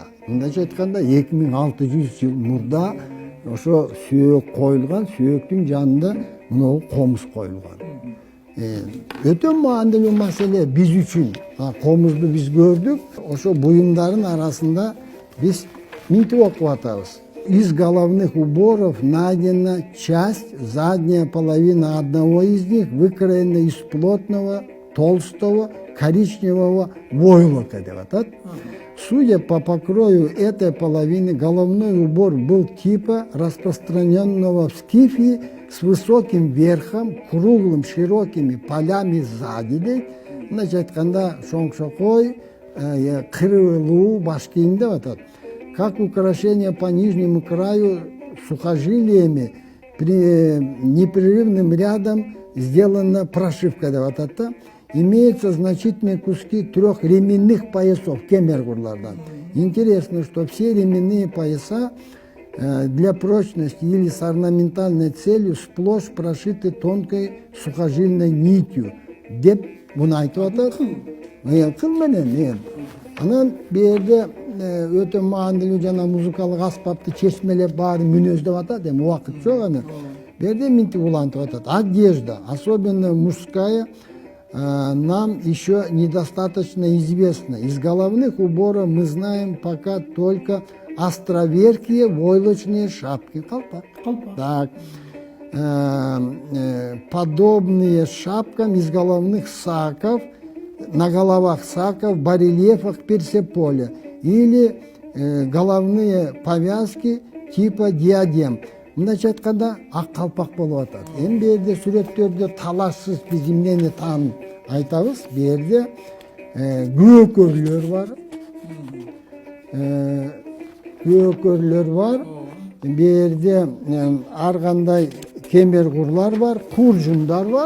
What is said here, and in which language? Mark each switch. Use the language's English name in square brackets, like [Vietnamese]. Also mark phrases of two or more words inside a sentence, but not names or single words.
[Kyrgyz] Мындайча айтканда 2600 жыл мурда ошо сүйөк коюлган, сүйөктүн жанында мына комуз коюлган. Өтө маанилүү маселе биз үчүн. Комузду биз көрдүк. Ошо буюмдардын арасында биз мынтип окуп атабыз. [Russian] Из головных уборов найдена часть, задняя половина одного из них выкроена из плотного, толстого, коричневого войлока. Судя по покрою этой половины, головной убор был типа распространенного в Скифии с высоким верхом, круглым, широкими полями сзади. Значит, [Kyrgyz] айтканда шоңшокой, кырылуу баш кийим деп атат. [Russian] Как украшение по нижнему краю сухожилиями непрерывным рядом сделана прошивка [Kyrgyz] деп атат. [Russian] Имеются значительные куски 3 ременных поясов, кемергурлардан. Интересно, что все ременные пояса для прочности или с орнаментальной целью сплошь прошиты тонкой сухожильной нитью. [Kyrgyz] Деп буну айтып атат. Кыл менен. Анан бу жерде өтө маанилүү жана музыкалык аспапты чечмелеп баары мүнөздөп атат. Эми убакыт жок аны. Бу жерде мынтип улантып атат. [Russian] Одежда, особенно мужская, нам еще недостаточно известна. Из головных уборов мы знаем пока только островерхие войлочные шапки. Колпак. Так. Подобные шапкам из головных саков, на головах саков, барельефах Персеполя или головные повязки типа диадем. [Kyrgyz] Мындайча айтканда ак калпак болуп атат. Эми бу жерде сүрөттөрдө талашсыз биз эмнени айтабыз? Бу жерде көөкөрлөр бар. Бу жерде ар кандай кемергурлар бар, куржундар бар.